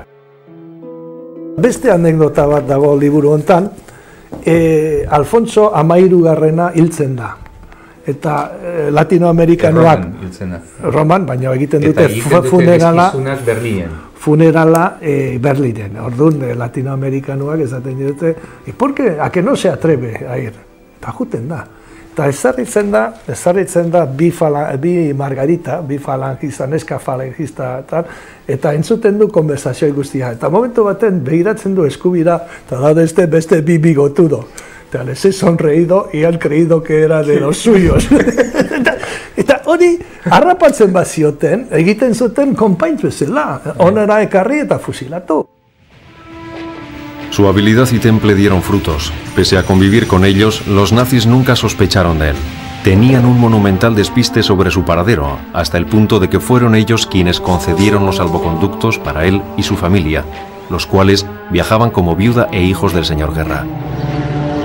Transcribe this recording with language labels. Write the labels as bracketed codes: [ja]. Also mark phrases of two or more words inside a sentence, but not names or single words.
[eu] Beste anekdota bat dago liburu hontan, Alfonso Amairugarrena hiltzen da. Eta latinoamerikanoak Roman, baina egiten dute funerala Berlinen. Orduan latinoamerikanoak esaten dute, [es] ¿por qué? ¿A que no se atreve a ir? [eu] Eta juten da. Eta ezarritzen da bi margarita, bi falangista, neska falangista, eta entzuten du konversazio guztia. Eta momentu baten begiratzen du eskubira, eta da beste bi bigotudo. [es] Eta les he sonreído y han creído que era de los suyos. [eu] Eta hori harrapatzen bazioten, egiten zuten konpaintz bezala, onera ekarri eta fusilatu. [es] Su habilidad y temple dieron frutos. Pese a convivir con ellos, los nazis nunca sospecharon de él. Tenían un monumental despiste sobre su paradero, hasta el punto de que fueron ellos quienes concedieron los salvoconductos para él y su familia, los cuales viajaban como viuda e hijos del señor Guerra.